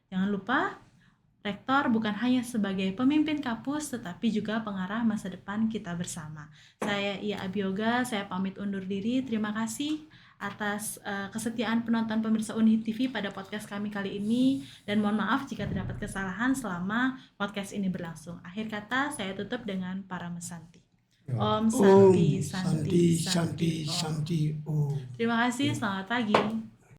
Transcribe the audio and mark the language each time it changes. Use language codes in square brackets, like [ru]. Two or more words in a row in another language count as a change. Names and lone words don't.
[id] Jangan lupa, rektor bukan hanya sebagai pemimpin kampus tetapi juga pengarah masa depan kita bersama. Saya Ia Abioga, saya pamit undur diri. Terima kasih atas kesetiaan penonton pemirsa UNHI TV pada podcast kami kali ini, dan mohon maaf jika terdapat kesalahan selama podcast ini berlangsung. Akhir kata saya tutup dengan para mesanti. Om [sa] Om Santi Santi Santi Santi Om. Santi Om. [id] Terima kasih, selamat pagi.